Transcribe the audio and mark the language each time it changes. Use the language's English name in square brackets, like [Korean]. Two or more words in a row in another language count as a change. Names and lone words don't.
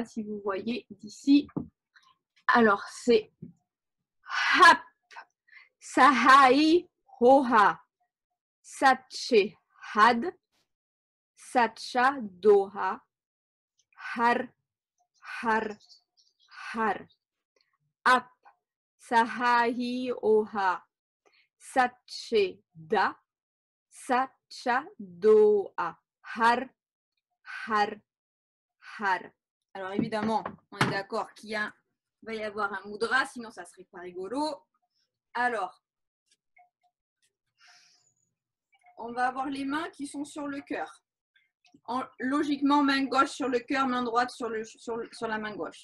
[French] si vous voyez d'ici, alors c'est [Punjabi] ਆਪ ਸਹਾਈ ਹੋਆ ਸਚੇ ਦਾ ਸਚਾ ਢੋਆ ਹਰਿ ਹਰਿ ਹਰਿ ਆਪ ਸਹਾਈ ਹੋਆ ਸਚੇ ਦਾ ਸਚਾ ਢੋਆ ਹਰਿ ਹਰਿ ਹਰਿ. [French] Alors évidemment, on est d'accord qu'il va y avoir un mudra, sinon ça serait pas rigolo. Alors, on va avoir les mains qui sont sur le cœur. Logiquement, main gauche sur le cœur, main droite sur la main gauche.